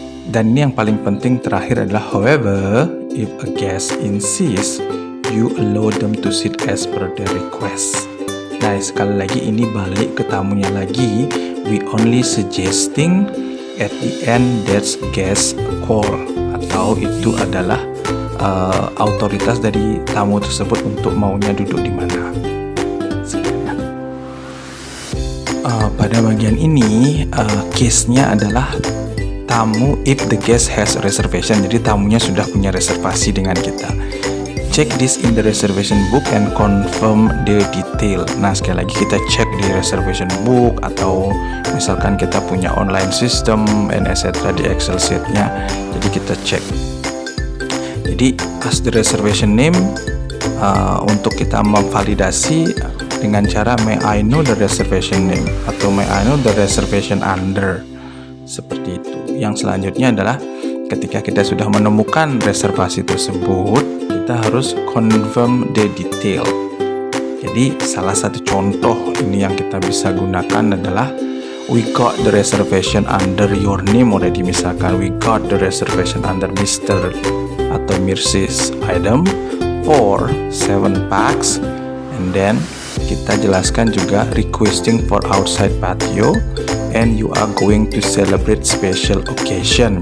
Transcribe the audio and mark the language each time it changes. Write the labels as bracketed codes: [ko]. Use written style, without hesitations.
[id] Dan ini yang paling penting terakhir adalah, [en] however, if a guest insists, you allow them to sit as per their request. [id] Nah, sekali lagi ini balik ke tamunya lagi. [en] We only suggesting at the end that's guest call, [id] atau itu adalah autoritas dari tamu tersebut untuk maunya duduk di mana. Pada bagian ini case-nya adalah tamu [en] if the guest has a reservation. [id] Jadi tamunya sudah punya reservasi dengan kita. [en] Check this in the reservation book and confirm the detail. [id] Nah, sekali lagi kita cek di reservation book, atau misalkan kita punya online system and etc. di Excel sheet-nya. Jadi kita cek. Jadi as the reservation name, untuk kita memvalidasi dengan cara [en] may I know the reservation name, [id] atau [en] may I know the reservation under, [id] seperti itu. Yang selanjutnya adalah ketika kita sudah menemukan reservasi tersebut, kita harus [en] confirm the detail. [id] Jadi salah satu contoh ini yang kita bisa gunakan adalah [en] we got the reservation under your name already. [id] Misalkan [en] we got the reservation under Mr. atau Mrs. item for 7 packs, and then [id] kita jelaskan juga [en] requesting for outside patio and you are going to celebrate special occasion.